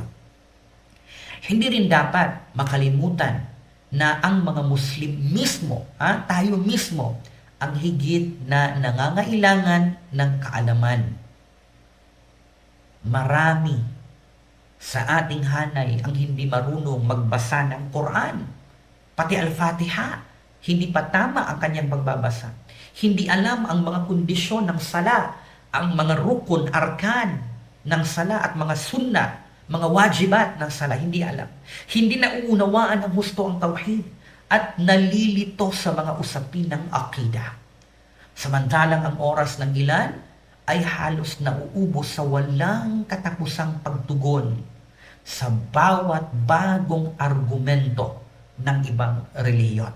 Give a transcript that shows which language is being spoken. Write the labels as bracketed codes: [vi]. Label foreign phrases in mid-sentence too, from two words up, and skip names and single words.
[tl] Hindi rin dapat makalimutan na ang mga Muslim mismo, tayo mismo, ang higit na nangangailangan ng kaalaman. Marami sa ating hanay ang hindi marunong magbasa ng Quran. Pati Al-Fatiha, hindi pa tama ang kanyang pagbabasa. Hindi alam ang mga kondisyon ng sala, ang mga rukun, arkan ng sala at mga sunnah, mga wajibat ng sala, hindi alam. Hindi nauunawaan ng husto ang tauhid at nalilito sa mga usapin ng akida. Samantalang ang oras ng ilan ay halos nauubos sa walang katapusang pagtugon sa bawat bagong argumento ng ibang reliyon.